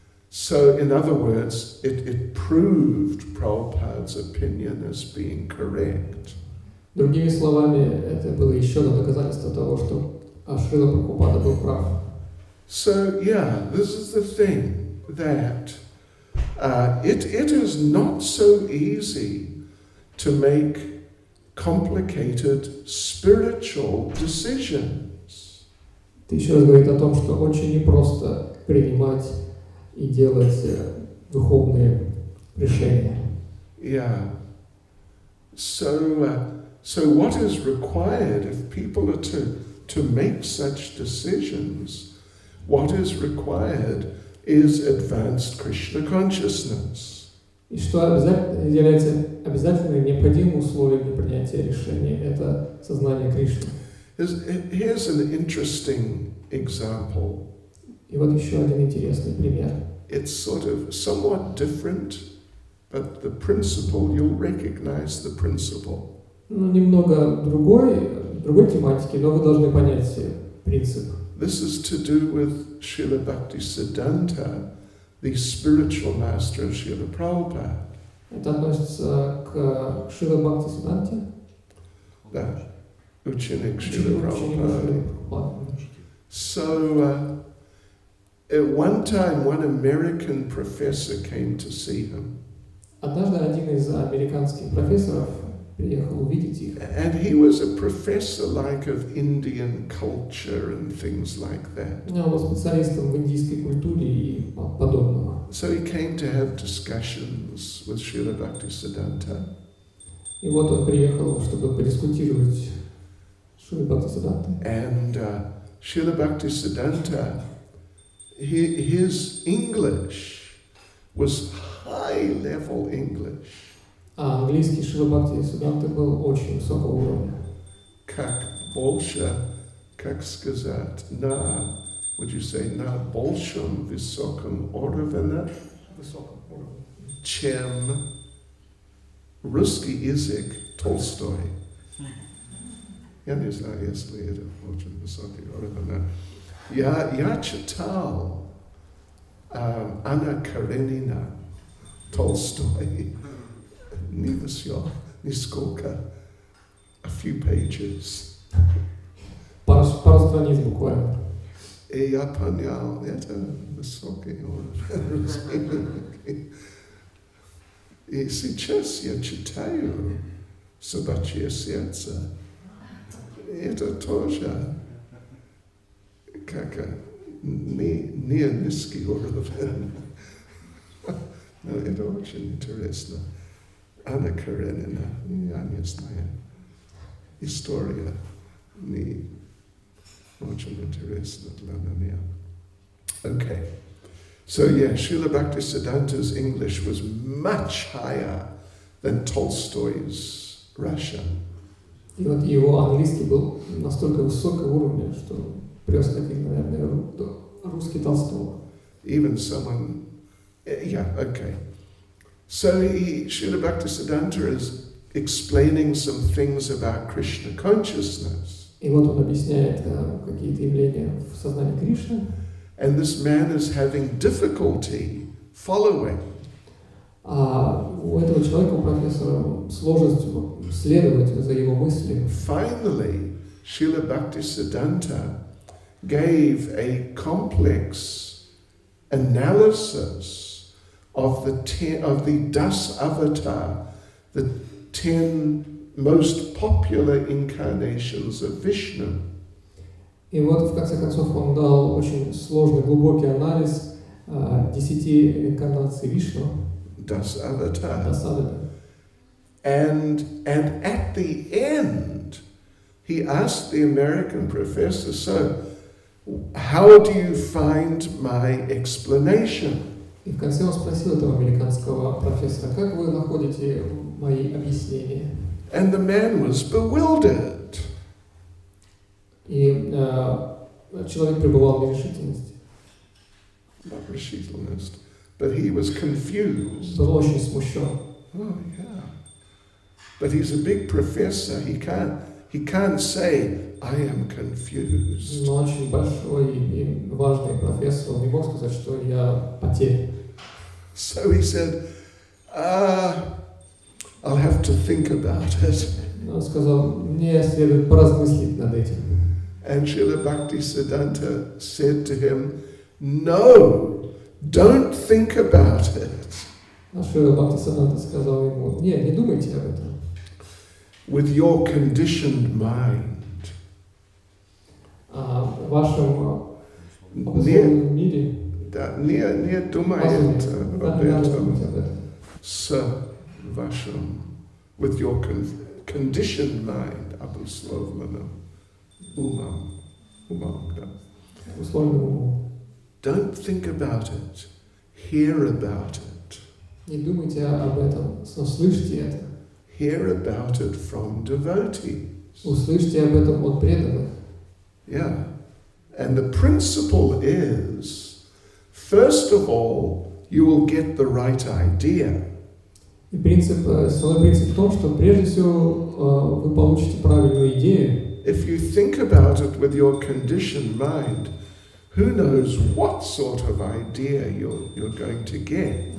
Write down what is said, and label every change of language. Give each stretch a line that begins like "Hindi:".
English: So, in other words, it proved Prabhupada's opinion as being correct.
Russian: Другими словами, это было еще одно доказательство того, что Шрила Прабхупада был прав.
English: So, yeah, this is the thing, that it is not so easy to make complicated spiritual decisions.
Russian: Это еще раз говорит о том, что очень непросто принимать и делать духовные решения.
English: Yeah. So what is required if people are to make such decisions? What is required is advanced Krishna consciousness.
Russian: И что является обязательным необходимым условием для принятия решения, это сознание Кришны.
English: Here's an interesting example.
Russian: И вот еще один интересный пример.
English: It's sort of somewhat different, but the principle, you'll recognize the principle.
Russian: Ну, немного другой тематики, но вы должны понять принцип.
English: This is to do with Srila Bhaktisiddhanta, the spiritual master of Srila Prabhupada.
Russian: Это относится к Шрила Бхактисиддханте. Да, ученик
English: Srila Prabhupada. So, at one time, one American professor came to see him.
Russian: Однажды один из американских профессоров приехал увидеть их.
English: And he was a professor like of Indian culture and things like that.
Russian: Он был специалистом в индийской культуре и подобного.
English: So he came to have discussions with Srila Bhaktisiddhanta.
Russian: И вот он приехал, чтобы подискутировать с Шрилой Бхактисиддхантой.
English: And Srila Bhaktisiddhanta, his English was high-level English.
Russian: А английский Шрила Бхактисиддханты был очень высокого уровня. Как больше, как сказать,
English: would you say,
Russian: на большем высоком уровне, чем русский язык Толстой. Я не знаю, если это очень высокий уровень. Я читал Анна Каренина Толстой. Не все, нисколько,
English: a few pages.
Russian: Пару страниц буквально. И я понял, это высокий уровень. И сейчас я читаю «Собачье сердце». Это тоже как не низкий уровень. Но это очень интересно. Анна Каренина, я не знаю. История не очень интересна для меня.
English: Okay. So yeah, Srila Bhaktisiddhanta's English was much higher than Tolstoy's Russian.
Russian: И вот его английский был настолько высокого уровня, что превосходил, наверное, русский Толстого.
English: Even someone, yeah, okay. So Srila Bhaktisiddhanta is explaining some things about Krishna consciousness.
Russian: И вот он объясняет какие-то явления в сознании Кришны.
English: And this man is having difficulty following.
Russian: А у этого человека, у профессора, сложность следовать за его мыслями.
English: Finally, Srila Bhaktisiddhanta gave a complex analysis of the Das Avatar, the 10 most popular incarnations of Vishnu.
Russian: И вот в конце концов он дал очень сложный, глубокий анализ 10 инкарнаций Вишну.
English: Das Avatar. Das Avatar. And at the end, he asked the American professor, so, how do you find my explanation?
Russian: И в конце он спросил этого американского профессора, как вы находите мои объяснения?
English: And the man was bewildered.
Russian: И человек пребывал в нерешительности.
English: Not
Russian: решительность,
English: but he was confused.
Russian: Был очень смущен.
English: Oh yeah. But he's a big professor. He can't say, I am confused.
Russian: Но очень большой и важный профессор, он не мог сказать, что я потерян.
English: So he said, I'll have to think about it.
Russian: Он сказал, мне следует поразмыслить над этим.
English: And Srila Bhaktisiddhanta said to him, no, don't think about it.
Russian: А Шрила Бхактисиддханта сказал ему, не думайте об этом.
English: With your conditioned mind.
Russian: В вашем обусловленном мире, не думает об этом с вашим,
English: with your conditioned mind,
Russian: обусловленным умом, да.
English: Don't think about it, hear about it.
Russian: Не думайте об этом, но слышите это.
English: Hear about it from devotees.
Russian: Услышьте об этом от преданных.
English: Yeah. And the principle is, first of all, you will get the right idea.
Russian: И основной принцип в том, что прежде всего вы получите правильную идею.
English: If you think about it with your conditioned mind, who knows what sort of idea you're going to get?